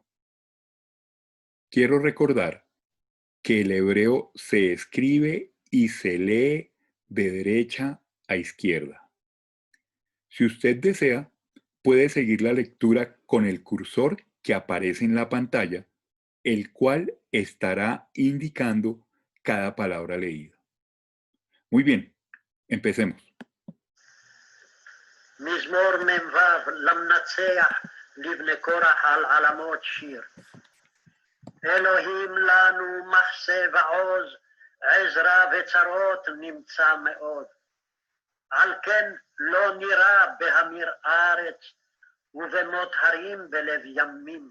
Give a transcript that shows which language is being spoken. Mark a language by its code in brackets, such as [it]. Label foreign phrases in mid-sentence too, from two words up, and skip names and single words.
[es] Quiero recordar que el hebreo se escribe y se lee de derecha a izquierda. Si usted desea, puede seguir la lectura con el cursor que aparece en la pantalla, el cual estará indicando cada palabra leída. Muy bien, empecemos. [he] מזמור מ"ו למנצח לבני קורח על עלמות שיר. אלוהים לנו מחסה ועוז, עזרה וצרות נמצא מאוד. על כן לא נירא בהמיר ארץ, ובמות הרים בלב ימים.